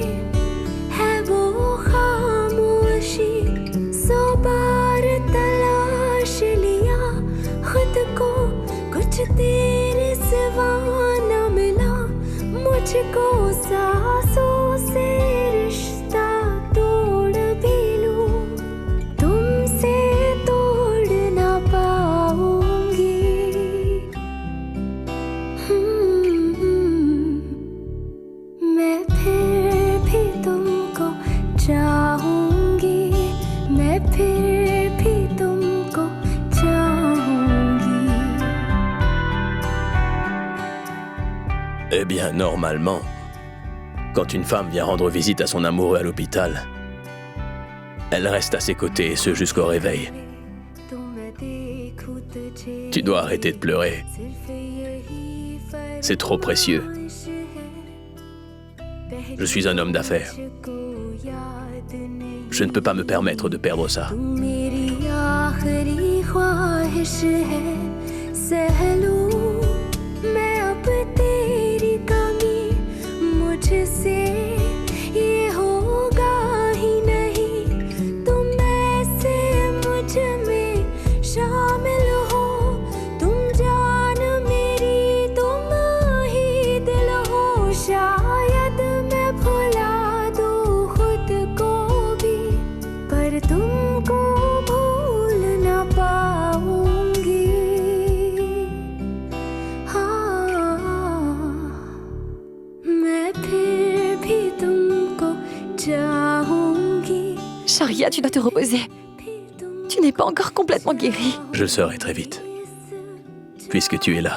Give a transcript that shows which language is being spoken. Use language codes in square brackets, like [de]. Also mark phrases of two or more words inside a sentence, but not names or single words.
[hi] है वो खामोशी 100 बार तलाश लिया खुद को कुछ तेरे सिवा न मिला मुझको सांसों से रिश्ता तोड़ भी लूं तुमसे तोड़ ना पाऊंगी मैं फिर भी तुमको चाहूंगी मैं फिर भी तुमको चाहूंगी [fr] Eh bien, normalement, quand une femme vient rendre visite à son amoureux à l'hôpital, elle reste à ses côtés et ce jusqu'au réveil. Tu dois arrêter de pleurer. C'est trop précieux. Je suis un homme d'affaires. Je ne peux pas me permettre de perdre ça. [hi] मुझसे ये होगा ही नहीं तुम ऐसे मुझ में शामिल हो तुम जान मेरी तुम ही दिल हो शायद मैं भुला दूं खुद को भी पर तुमको भूल ना पाऊंगी [fr] Shoria, tu dois te reposer. Tu n'es pas encore complètement guérie. Je le serai très vite. Puisque tu es là.